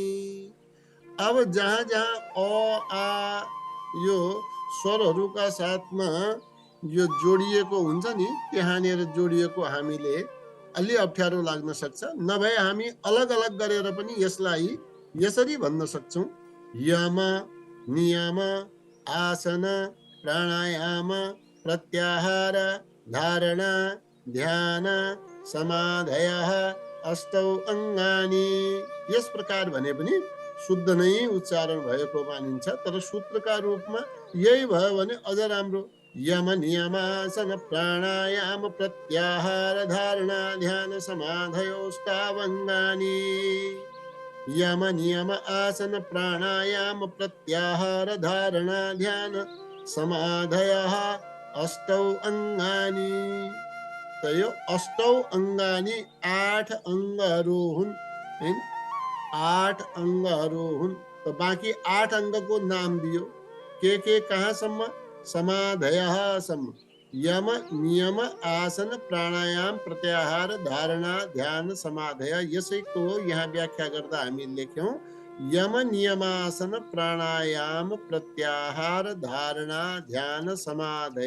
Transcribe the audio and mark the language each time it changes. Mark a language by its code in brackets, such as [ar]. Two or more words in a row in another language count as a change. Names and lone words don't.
[ne] अब जहाँ जहाँ अ आ यो स्वरहरूका साथमा यो जोडिएको हुन्छ नि, त्यहाँनिर जोडिएको हामीले अलि अप्ठ्यारो लाग्न सक्छ। नभए हामी अलग अलग गरेर पनि यसलाई यसरी भन्न सक्छौँ। [sa] यम नियम आसन प्राणायाम प्रत्याहार धारणा ध्यान समाधयः अष्टौ अङ्गानि। [ne] यस प्रकार भने पनि शुद्ध नै उच्चारण भएको मानिन्छ। तर सूत्रका रूपमा यही भयो भने अझ राम्रो। [sa] यम नियमासन प्राणायाम प्रत्याहार धारणा ध्यान समाधयोष्टावङ्गानि। यम नियम आसन प्राणायाम प्रत्याहार धारणा ध्यान समाधयः अष्टौ अङ्गानि। [ne] त यो [sa] अष्टौ अङ्गानि [ne] 8 अङ्गहरू हुन्, हैन? 8 अङ्गहरू हुन्। त बाँकी 8 अङ्गको नाम दियो। के कहाँसम्म? समाधयः सम्म। [sa] यम नियम आसन प्राणायाम प्रत्याहार धारणा ध्यान समाधय [ne] यसैको यहाँ व्याख्या गर्दा हामी लेख्यौं [sa] यम नियमासन प्राणायाम प्रत्याहार धारणा ध्यान समाधय।